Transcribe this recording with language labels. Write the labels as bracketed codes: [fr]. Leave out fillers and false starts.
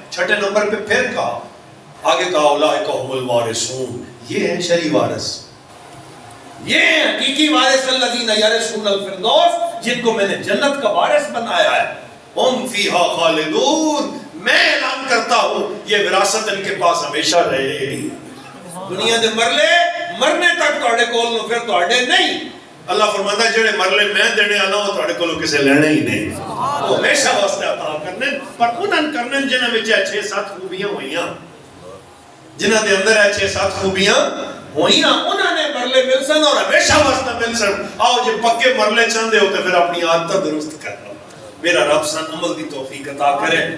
[ur] چھٹے نمبر پہ پھر کہا، آگے کہا [ar] اولئک هم الوارثون، [ur] یہ ہیں شرعی وارث، یہ ہیں حقیقی وارث، [ar] الذین یرثون الفردوس، [ur] جن کو میں نے جنت کا وارث بنایا ہے. [ar] ہم فیہا خالدون، [ur] میں اعلان کرتا ہوں یہ وراثت ان کے پاس ہمیشہ رہے گی. [pa] دنیا دے مرلے مرنے تک تواڈے کول نو، پھر تواڈے نہیں. اللہ فرماتا ہے جڑے مرلے میں دینے والا وہ تواڈے کولوں کسے لینے ہی نہیں، وہ ہمیشہ واسطے عطا کرنے. پر انہاں کرنے جنہاں وچ 6-7 خوبیاں ہوئیاں، جنہاں دے اندر 6-7 خوبیاں ہوئیاں، انہاں نے مرلے مل سن اور ہمیشہ واسطے مل سن. آؤ جے پکے مرلے چاہندے ہو تے پھر اپنی عادت درست کر لو. [ur] میرا رب سن عمل کی توفیق عطا کرے.